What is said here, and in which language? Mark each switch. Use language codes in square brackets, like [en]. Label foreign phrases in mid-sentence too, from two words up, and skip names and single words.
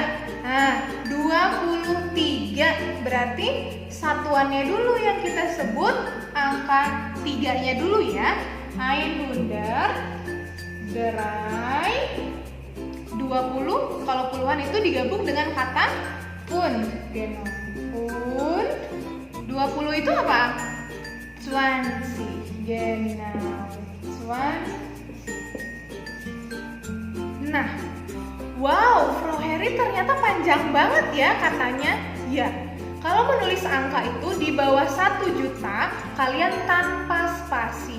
[id] Nah, 23 berarti satuannya dulu yang kita sebut angka 3-nya dulu ya. 100, 20. Kalau puluhan itu digabung dengan kata und. Genau. Und 20 itu apa? [de] 20. Genau. [id] 20. Nah, wow, Frau Heri ternyata panjang banget ya katanya. Ya, kalau menulis angka itu di bawah 1 juta, kalian tanpa spasi.